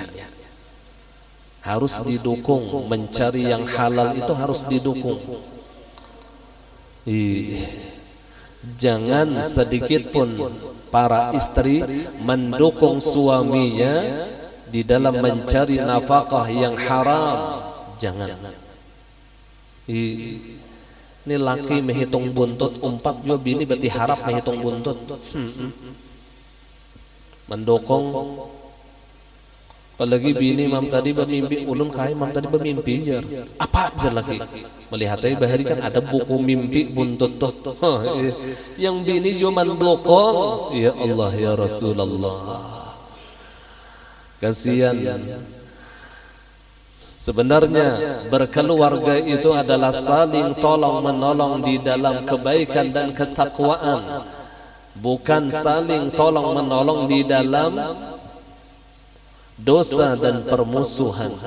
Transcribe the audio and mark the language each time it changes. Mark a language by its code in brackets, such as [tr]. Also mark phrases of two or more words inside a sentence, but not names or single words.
[id] Harus didukung, mencari yang halal itu harus didukung. Jangan sedikit pun para istri mendukung suaminya di dalam mencari nafkah yang haram. Jangan. [bjn] Ini laki menghitung buntut, umpat juga bini berarti harap menghitung buntut. [id] Mendokong. [bjn] Apalagi bini mam tadi bermimpi, ulun kai mam tadi bermimpi jar. [id] Apa aja lagi? Melihatnya bahari kan ada buku mimpi buntut tuh. Yang bini juga mendokong. [ar] Ya Allah ya Rasulullah. [id] Kasihan. Sebenarnya berkeluarga itu adalah saling tolong menolong di dalam kebaikan dan ketakwaan, bukan saling tolong menolong di dalam dosa dan permusuhan.